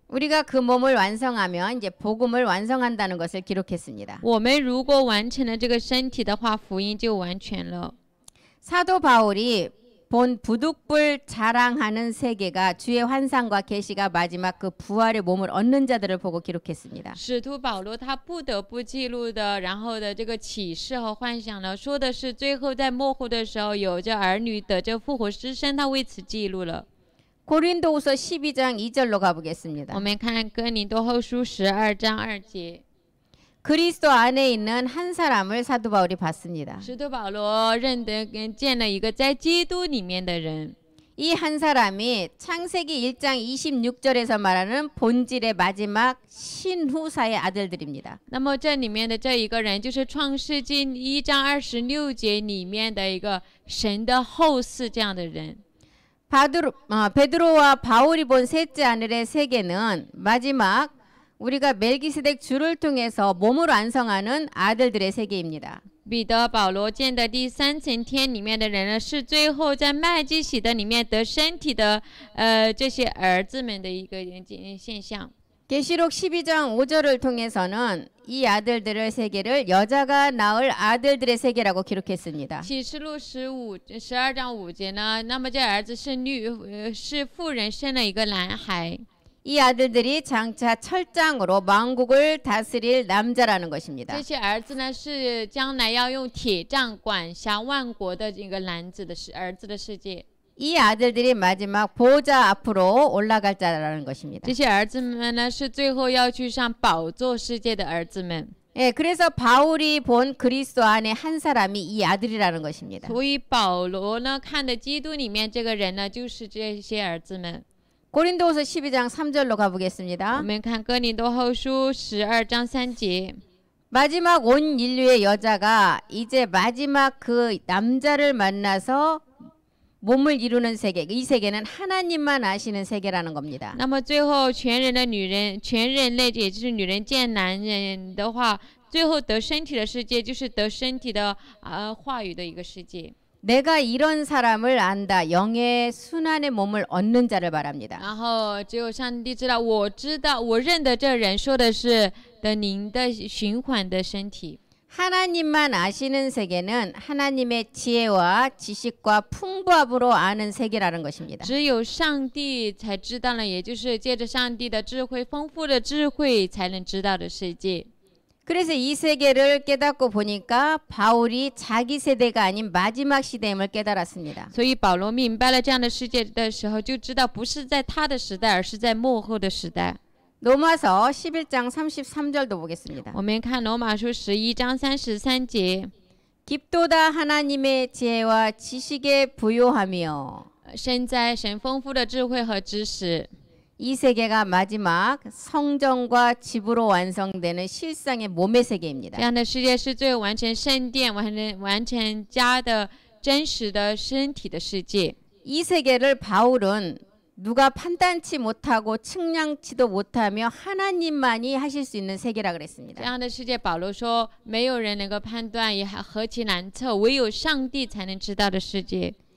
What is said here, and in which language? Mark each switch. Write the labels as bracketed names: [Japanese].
[Korean] 우리가 그 몸을 완성하면 이제 복음을 완성한다는 것을 기록했습니다. [Chinese] 我们如果完成了这个身体的话，福音就完全了。 [Korean] 사도 바울이 본 부득불 자랑하는 세계가 주의 환상과 계시가 마지막 그 부활의 몸을 얻는 자들을 보고 기록했습니다. [Chinese] 使徒保罗他不得不记录的，然后的这个启示和幻想呢，说的是最后在末后的时候，有着儿女得着复活之身，他为此记录了。 [Korean] 고린도후서 12장 2절로 가보겠습니다. [Chinese] 我们看哥林多后书12章2节， [Korean] 그리스도 안에 있는 한 사람을 사도 바울이 봤습니다. [Chinese] 使徒保罗见了一个在基督里面的人。 [Korean] 이 한 사람이 창세기 1장 26절에서 말하는 본질의 마지막 신후사의 아들들입니다. [Chinese] 那么这里面的这一个人，就是创世纪1章26节里面的一个神的后嗣这样的人。 [Korean] 베드로와 바울이 본 셋째 하늘의 세계는 마지막 우리가 멜기세덱 주를 통해서 몸을 완성하는 아들들의 세계입니다. [Chinese] 彼得、保罗见的第三层天里面的人呢，是最后在麦基洗德里面得身体的这些儿子们的一个现象。 [Korean] 계시록 12장 5절을 통해서는 이 아들들의 세계를 여자가 낳을 아들들의 세계라고 기록했습니다. [Chinese] 启示录12章5节呢，那么这儿子是妇人生了一个男孩。 [Korean] 이 아들들이 장차 철장으로 왕국을 다스릴 남자라는 것입니다. [Chinese] 这些儿子呢，是将来要用铁杖管辖万国的这个儿子的世界。 [Korean] 이 아들들이 마지막 보좌 앞으로 올라갈 자라는 것입니다. [Chinese] 这些儿子们呢，是最后要去上宝座世界的儿子们。 [Korean] 예, 그래서 바울이 본 그리스도 안에 한 사람이 이 아들이라는 것입니다. [Chinese] 所以保罗呢，看的基督里面这个人呢，就是这些儿子们。 [Korean] 고린도후서 12장 3절로 [Chinese] 我 [Korean] 가보겠습니다. [Chinese] 们看哥林多后书12章3节。 [Korean] 마지막 온 인류의 여자가 이제 마지막 그 남자를 만나서 몸을 이루는 세계, 이 세계는 하나님만 아시는 세계라는 겁니다. [Chinese] 那么最后全人类，也就是女人见男人的话，最后得身体的世界，就是得身体的话语的一个世界。 [Korean] 내가 이런 사람을 안다. 영의 순환의 몸을 얻는 자를 말합니다. [Chinese] 然后只有上帝知道，我认得这人，说的是的灵的循环的身体。 [Korean] 하나님만 아시는 세계는 하나님의 지혜와 지식과 풍부함으로 아는 세계라는 것입니다. [Chinese] 只有上帝才知道了，也就是借着上帝的智慧，丰富的智慧才能知道的世界。 [Korean] 그래서 이 세계를 깨닫고 보니까 바울이 자기 세대가 아닌 마지막 시대임을 깨달았습니다. [Chinese] 所以保罗明白了这样的世界的时候，就知道不是在他的时代，而是在末后的时代。 [Korean] 로마서 11장 33절도 보겠습니다. [Chinese] 我们看罗马书11章33节， [Korean] 깊도다 하나님의 지혜와 지식의 부요하며 [Chinese] 身在神丰富的智慧和知识。 [Korean] 이 세계가 마지막 성전과 집으로 완성되는 실상의 몸의 세계입니다. [Chinese] 这样的世界是最后完成圣殿、完成家的真实的身体的世界。 [Korean] 이 세계를 바울은 누가 판단치 못하고 측량치도 못하며 하나님만이 하실 수 있는 세계라 [Chinese] 这 [Korean] 그랬습니다. [Chinese] 样的世界，保罗说，没有人能够判断，也何其难测，唯有上帝才能知道的世界。